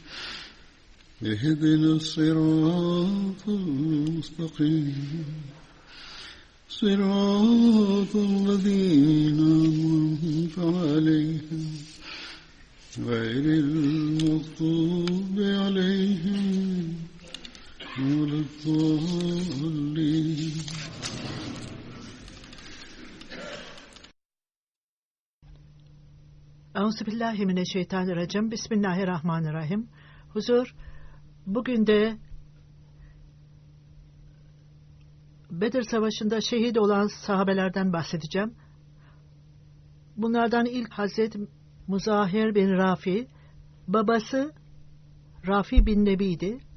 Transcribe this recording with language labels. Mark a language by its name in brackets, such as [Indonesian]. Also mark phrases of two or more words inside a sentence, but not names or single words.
[Arabic] اهدنا الصراط المستقيم صراط الذين أنعمت عليهم غير المغضوب عليهم ولا الضالين. أعوذ بالله من الشيطان الرجيم. بسم الله الرحمن الرحيم. [Turkish] Huzur, bugün de Bedir Savaşı'nda şehit olan sahabelerden bahsedeceğim. Bunlardan ilk Hazreti Muzahir bin Rafi, babası Rafi bin Nebi'ydi.